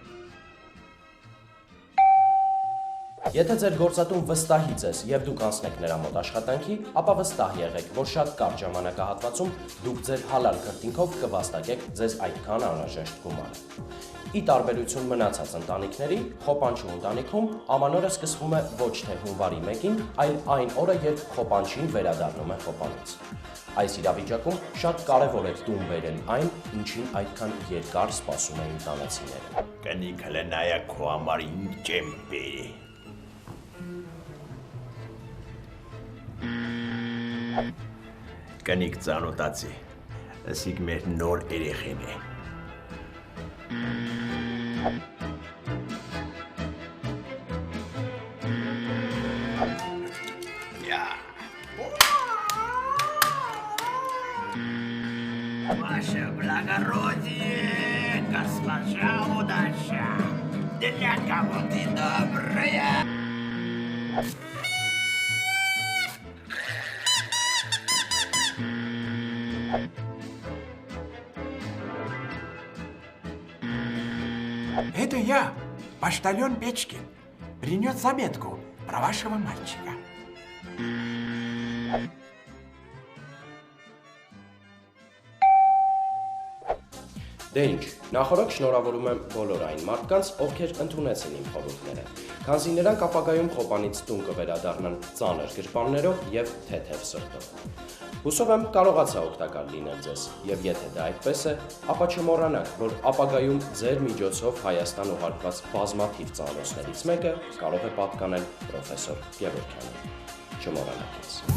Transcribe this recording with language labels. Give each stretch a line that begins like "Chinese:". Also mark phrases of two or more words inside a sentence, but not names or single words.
Armenian: Եթե ձեր գործատուն վստահի ձեզ եւ դուք անցնեք նրա մոտ աշխատանքի, ապա վստահ եղեք, որ շատ կարճ ժամանակահատվածում դուք ձեր հալալ քրտինքով կվաստակեք ձեզ այդքան անհրաժեշտ գումարը։ Ի տարբերություն մնացած ընտանիքների, խոպանչու ընտանիքում ամանորը սկսվում է ոչ թե հունվարի 1-ին, այլ այն օրը, երբ խոպանչին վերադառնում է խոպանից։ Այս իրավիճակում շատ կարևոր է տուն բերել այն, ինչին այդքան երկար սպասում էին տանեցիները։ Կնիքը լնայա քո համար ինչ եմ բերի։ Կնիկ ծանոթացի, ըսիկ մեր նոր երեխեն է։
Russian: Ваша благородие, госпожа удача, для кого ты добрая. Это я, почтальон Печкин. Принес заметку про вашего мальчика.
Armenian: Դե ինչ, նախորդ շնորհավորում եմ բոլոր այն մարդկանց, ովքեր ընդունեցին իմ խորհուրդները, քանզի նրանք ապագայում խոպանից տուն կվերադառնան ծանր գրպաններով եւ թեթև սրտով։ Հուսով եմ կարողացա օգտակար լինել ձեզ, եւ եթե դա այդպես է, ապա չմոռանաք, որ ապագայում ձեր միջոցով Հայաստան ուղարկված բազմաթիվ ծանոթներից մեկը կարող է պատկանել պրոֆեսոր Գևորգյանին։ Չմոռանաք ինձ։